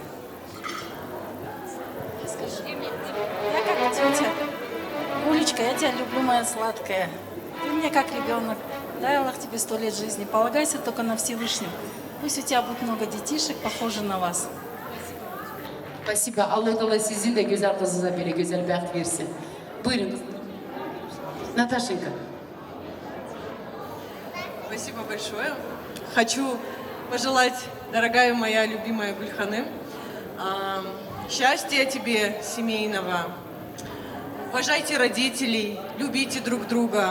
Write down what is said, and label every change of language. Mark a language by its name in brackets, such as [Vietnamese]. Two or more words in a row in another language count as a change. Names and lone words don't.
[Russian] Я как тетя. Гулечка, я тебя люблю, моя сладкая. Ты мне как ребенок. Дай Аллах тебе 100 лет жизни. Полагайся только на Всевышнего. Пусть у тебя будет много детишек, похожих на вас. Спасибо. [Gagauz] Allah Teala sizin de güzel kızınıza böyle güzel baht versin. Buyurun. [Russian] Наташенька. Спасибо большое. Хочу пожелать, дорогая моя любимая Гульханым, счастья тебе семейного. Уважайте родителей, любите друг друга.